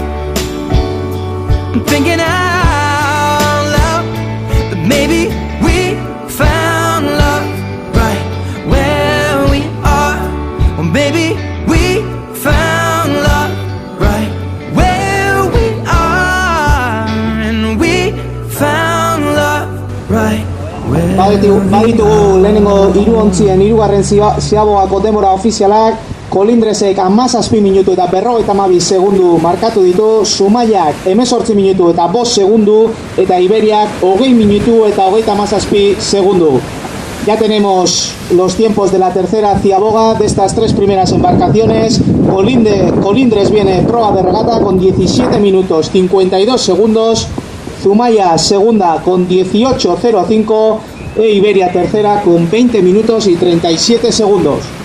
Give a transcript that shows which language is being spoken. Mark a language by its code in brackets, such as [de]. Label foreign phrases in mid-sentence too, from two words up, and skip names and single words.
[en] I'm thinking out loud that maybe we found love right where we are. Or maybe we found love right where we are. And we found love right where [eu] Baditugu lehenengo hiruontzien hirugarren ziabogako denbora ofizialak. Kolindresek 17 minutu eta 52 segundu markatu ditu, Zumaiak 18 minutu eta 5 segundu, eta Iberiak 20 minutu eta 37 segundu. [es] Ya tenemos los tiempos de la tercera ciaboga de estas tres primeras embarcaciones. Colindres viene proa de regata con 17 minutos 52 segundos, Zumaya segunda con 18.05 e Iberia tercera con 20 minutos y 37 segundos.